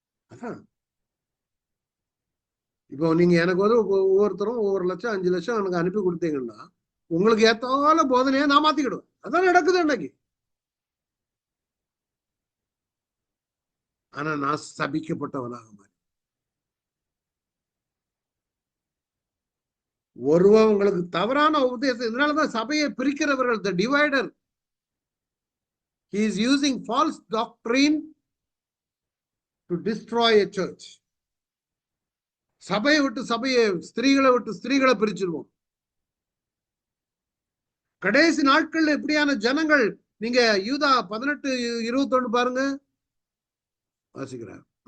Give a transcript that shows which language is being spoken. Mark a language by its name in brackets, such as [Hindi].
[Tamil] அதான் இப்போ நீங்க எனக்கு வந்து ஒவ்வொருத்தரும் 1,00,000 5 லட்சம் எனக்கு அனுப்பி கொடுத்தீங்கன்னா உங்களுக்கு ஏத்தால போதனையா நான் மாத்திக்கிடுவேன். அதான் நடக்குது இன்னைக்கு. ஆனா நான் சபிக்கப்பட்டவனாக மாறி, ஒருவன் உங்களுக்கு தவறான உபதேசம். இதனாலதான் சபையை பிரிக்கிறவர்கள், [English] The divider, he is using false doctrine to destroy a church. [Tamil] சபையை விட்டு சபையை, ஸ்திரீகளை விட்டு ஸ்திரீகளை பிரிச்சிருவோம். கடைசி நாட்கள்ல எப்படியான ஜனங்கள், நீங்க யூதா 18:21 பாருங்க, வாசிக்கிறார்.